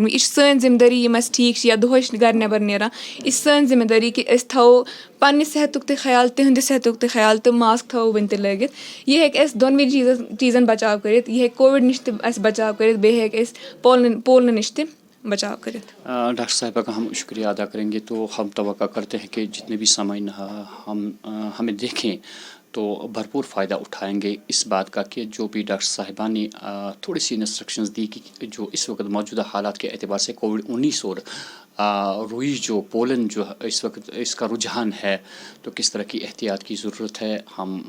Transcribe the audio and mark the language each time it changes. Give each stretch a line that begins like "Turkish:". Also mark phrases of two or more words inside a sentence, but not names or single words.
Kashmiri: یہِ چھِ سٲنۍ ذِمہٕ دٲری یِم اَسہِ ٹھیٖک چھِ یا دۄہے چھِ گرِ نٮ۪بر نیران, یہِ چھِ سٲنۍ ذِمہٕ دٲری کہِ أسۍ تھاوو پننہِ صحتُک تہِ خیال, تِہنٛدِ صحتُک تہِ خیال, تہٕ ماسک تھاوو وُنہِ تہِ لٲگِتھ. یہِ ہیٚکہِ اَسہِ دۄنوٕے چیٖزن بچاو کٔرِتھ. یہِ ہیٚکہِ کووِڈ نِش تہِ اَسہِ بچاو کٔرِتھ, بیٚیہِ ہیٚکہِ اَسہِ پولنہٕ نِش تہِ بچاو کٔرِتھ.
Urdu: ڈاکٹر صاحبہ کا ہم شکریہ ادا کریں گے. تو ہم توقع کرتے ہیں کہ جتنے بھی سامعین ہمیں دیکھیں تو بھرپور فائدہ اٹھائیں گے اس بات کا کہ جو بھی ڈاکٹر صاحبہ نے تھوڑی سی انسٹرکشنز دی کہ جو اس وقت موجودہ حالات کے اعتبار سے کووڈ-19 اور روئی جو پولن جو اس وقت اس کا رجحان ہے تو کس طرح کی احتیاط کی ضرورت ہے.